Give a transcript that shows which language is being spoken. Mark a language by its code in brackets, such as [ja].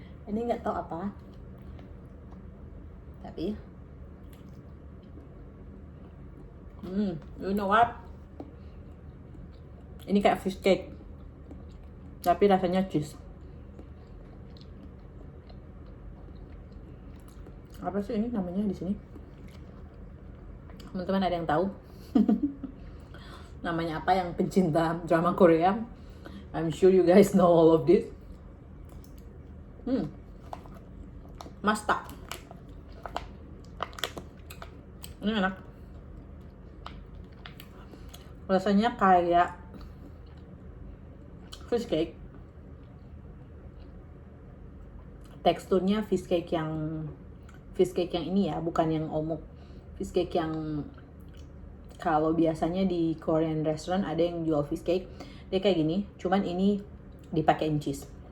[id] Ini nggak tahu apa, tapi [en] you know what, [id] ini kayak fish cake tapi rasanya cheese. Apa sih ini namanya di sini? Teman-teman ada yang tahu? Namanya apa yang pencinta drama Korea? [en] I'm sure you guys know all of this. Masta. [id] Ini enak. Rasanya kayak fish cake. Teksturnya fish cake yang ini ya, bukan yang omuk. Fish cake yang kalau biasanya di Korean restaurant ada yang jual fish cake, dia kayak gini, cuman ini dipakein cheese.